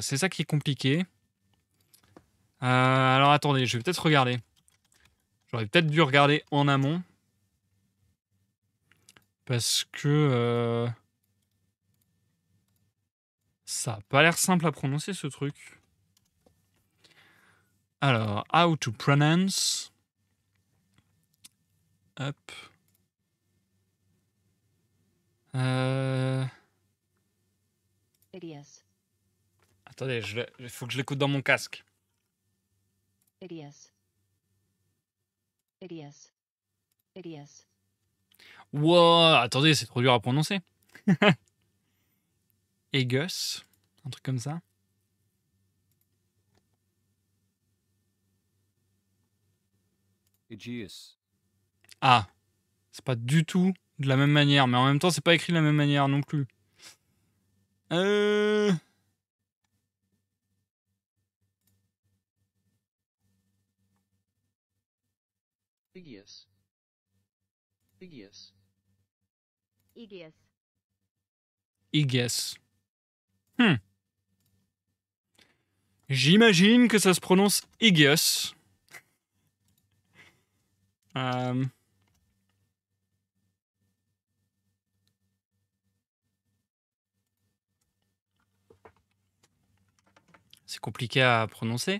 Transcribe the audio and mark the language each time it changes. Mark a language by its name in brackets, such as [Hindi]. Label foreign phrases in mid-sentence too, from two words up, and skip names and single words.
[French] C'est ça qui est compliqué. Alors attendez, je vais peut-être regarder. J'aurais peut-être dû regarder en amont. Parce que ça n'a pas l'air simple à prononcer ce truc. Alors, [English] how to pronounce. [French] Hop. Idios. Attendez, il faut que je l'écoute dans mon casque. Idios. Idios. Idios. Wow, attendez, c'est trop dur à prononcer. Aegus, un truc comme ça. Aegeus. Ah, c'est pas du tout de la même manière, mais en même temps, c'est pas écrit de la même manière non plus. Aegeus. Aegeus. Idios. Aegus. J'imagine que ça se prononce Aegus. C'est compliqué à prononcer.